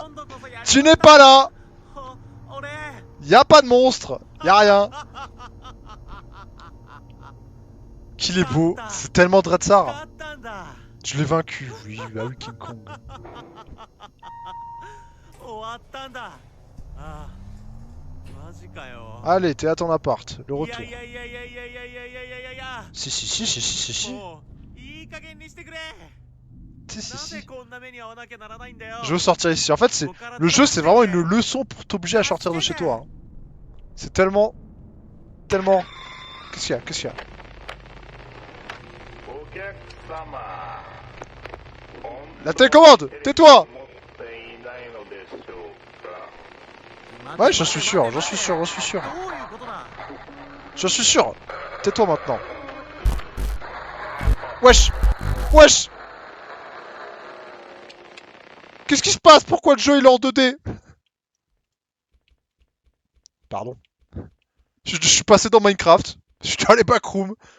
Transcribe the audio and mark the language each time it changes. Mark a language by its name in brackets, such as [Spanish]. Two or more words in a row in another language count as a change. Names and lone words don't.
[Japanese] 今度こそやり [French] Tu n'es pas là! [Japanese] 俺 [French] Y a pas de monstre! Y a rien! Qu'il est beau! C'est tellement Dreadsar! [Japanese] 勝ったんだ [French] Je l'ai vaincu, oui, bah oui, King Kong. [Japanese] 終わったんだああマジかよ [French] Allez, t'es à ton appart, le [Japanese] い [French] retour. [Japanese] やいやいやいやいやいやいやいやいやいや [French] Si, si, si, si, si, si, si. [Japanese] もういい加減にしてくれ [French] Si, si, [Japanese] な [French] si. [Japanese] ぜこんな目に遭わなきゃならないんだよ [French] Je veux sortir ici. En fait, c'est le jeu, c'est vraiment une leçon pour t'obliger à sortir de chez toi. Hein. C'est tellement... Tellement... Qu'est-ce qu'il y a? Qu'est-ce qu'il y a? [Japanese] お客様 [French] La télécommande! Tais-toi! [Japanese] 持っていないのでしょうか [French] Ouais, j'en suis sûr, j'en suis sûr, j'en suis sûr. [Japanese] どういうことだ [French] J'en suis sûr. Tais-toi maintenant. Wesh! Wesh! Qu'est-ce qui se passe? Pourquoi le jeu il est en 2D? Pardon. Je suis passé dans Minecraft. Je suis dans les backrooms.